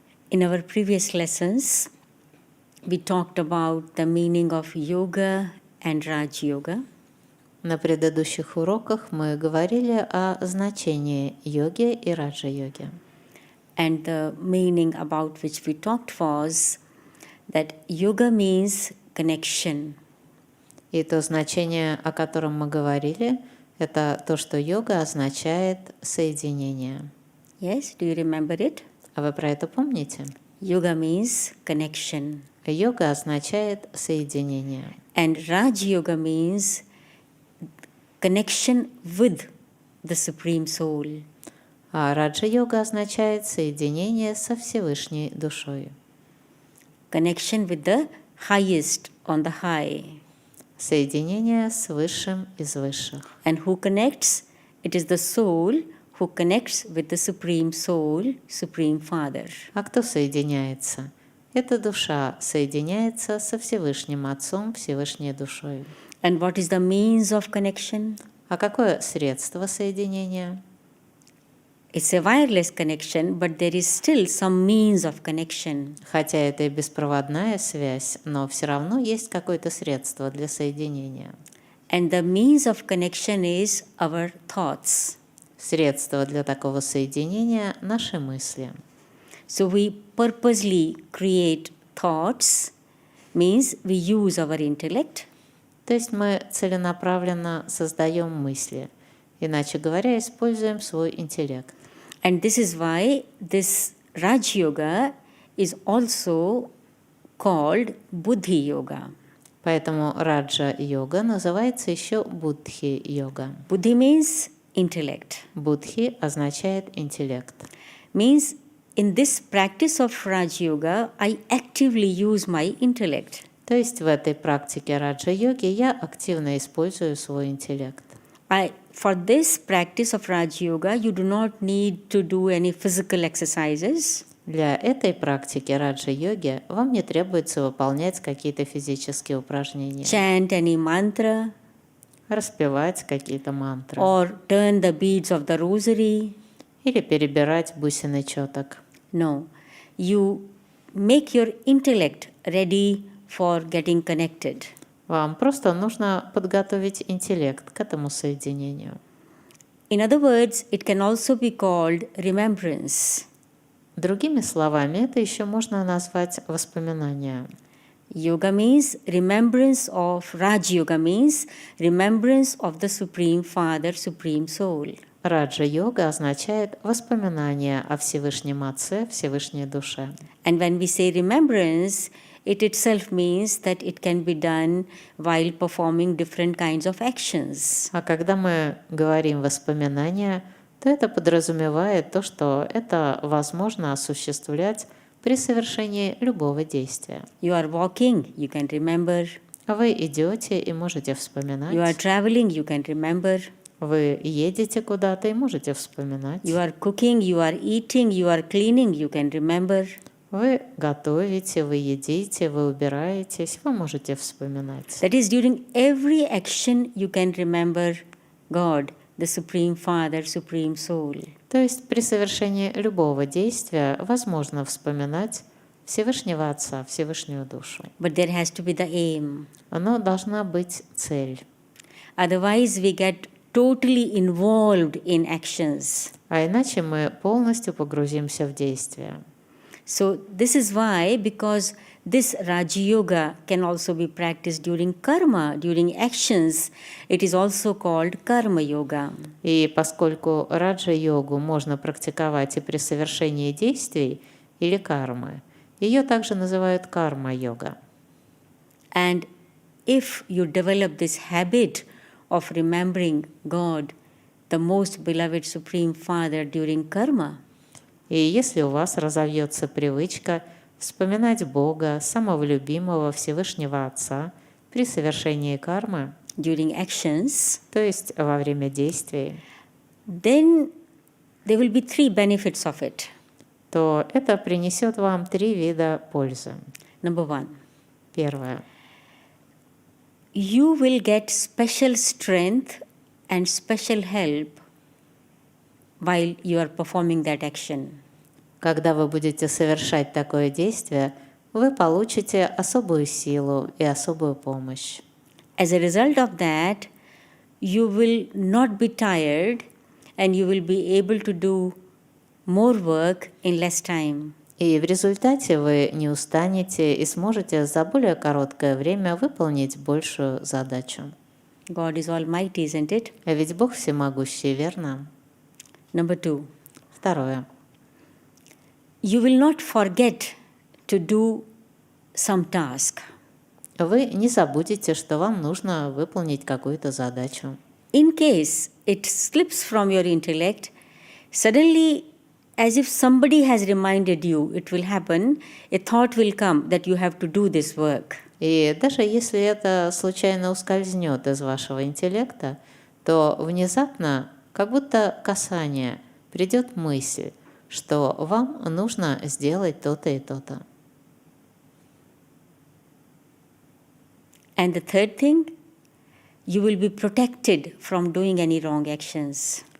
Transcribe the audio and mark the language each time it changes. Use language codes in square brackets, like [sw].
[en] In our previous lessons, we talked about the meaning of yoga and Raj yoga. [ru] На предыдущих уроках мы говорили о значении йоги и раджа-йоги. [en] And the meaning about which we talked was that yoga means connection. [ru] И то значение, о котором мы говорили, это то, что йога означает соединение. [en] Yes, do you remember it? [ru] А вы про это помните? [en] Yoga means connection. [ru] Йога означает соединение. [en] And Raj yoga means connection with the Supreme Soul. [ru] А раджа-йога означает соединение со Всевышней Душой. [en] Connection with the highest on the high. [ru] Соединение с Высшим из Высших. [en] And who connects? It is the soul who connects with the Supreme Soul, Supreme Father. [ru] А кто соединяется? Эта душа соединяется со Всевышним Отцом, Всевышней Душой. [en] And what is the means of connection? [ru] А какое средство соединения? [en] It's a wireless connection, but there is still some means of connection. [ru] Хотя это и беспроводная связь, но все равно есть какое-то средство для соединения. [en] And the means of connection is our thoughts. [ru] Средство для такого соединения — наши мысли. [en] So we purposely create thoughts, means we use our intellect. [ru] То есть мы целенаправленно создаем мысли, иначе говоря, используем свой интеллект. [en] And this is why this Raj Yoga is also called Buddhi Yoga. [ru] Поэтому раджа-йога называется еще буддхи-йога. [en] Buddhi means intellect. [ru] Буддхи означает интеллект. [en] Means in this practice of Raja Yoga, I actively use my intellect. [ru] То есть в этой практике раджа-йоги я активно использую свой интеллект. [en] For this practice of Raja Yoga, you do not need to do any physical exercises. [ru] Для этой практики раджа-йоги вам не требуется выполнять какие-то физические упражнения. [en] Chant any mantra. [ru] Распевать какие-то мантры. [en] Or turn the beads of the rosary. [ru] Или перебирать бусины четок. [en] No. You make your intellect ready for getting connected. [ru] Вам просто нужно подготовить интеллект к этому соединению. [en] In other words, it can also be called remembrance. [ru] Другими словами, это еще можно назвать воспоминания. [en] Yoga means remembrance of, Raj Yoga means remembrance of the Supreme Father, Supreme Soul. [ru] Раджа-йога означает воспоминание о Всевышнем Отце, Всевышней Душе. [en] And when we say remembrance, it itself means that it can be done while performing different kinds of actions. [ru] А когда мы говорим воспоминания, то это подразумевает то, что это возможно осуществлять при совершении любого действия. [en] You are walking, you can remember. [ru] Вы идете и можете вспоминать. [en] You are traveling, you can remember. [ru] Вы едете куда-то и можете вспоминать. [en] You are cooking, you are eating, you are cleaning, you can remember. [ru] Вы готовите, вы едите, вы убираетесь, вы можете вспоминать. [en] That is, during every action you can remember God, the Supreme Father, Supreme Soul. [ru] То есть при совершении любого действия возможно вспоминать Всевышнего Отца, Всевышнюю Душу. [en] But there has to be the aim. [ru] Но должна быть цель. [en] Otherwise we get totally involved in actions. [ru] А иначе мы полностью погрузимся в действие. [en] So this is why, because this Raja Yoga can also be practiced during karma, during actions, it is also called Karma Yoga. [ru] И поскольку раджа-йогу можно практиковать и при совершении действий или кармы, ее также называют карма-йога. [en] And if you develop this habit of remembering God, the most beloved Supreme Father during karma, [ru] И если у вас разовьется привычка вспоминать Бога, самого любимого Всевышнего Отца при совершении кармы, [en] during actions, [ru] то есть во время действий, [en] then there will be 3 benefits of it. [ru] то это принесет вам 3 вида пользы. [en] Number 1. [ru] Первое. [en] You will get special strength and special help while you are performing that action. [ru] Когда вы будете совершать такое действие, вы получите особую силу и особую помощь. [en] As a result of that, you will not be tired and you will be able to do more work in less time. [ru] И в результате вы не устанете и сможете за более короткое время выполнить большую задачу. [en] God is almighty, isn't it? [ru] А ведь Бог всемогущий, верно? [en] Number 2. [ru] Второе. [en] You will not forget to do some task. [ru] Вы не забудете, что вам нужно выполнить какую-то задачу. [en] In case it slips from your intellect, suddenly, as if somebody has reminded you, it will happen, a thought will come that you have to do this work. [ru] И даже если это случайно ускользнет из вашего интеллекта, то внезапно, как будто касание, придет мысль, что вам нужно сделать то-то и то-то. [en] And the third thing, you will be protected from doing any wrong actions.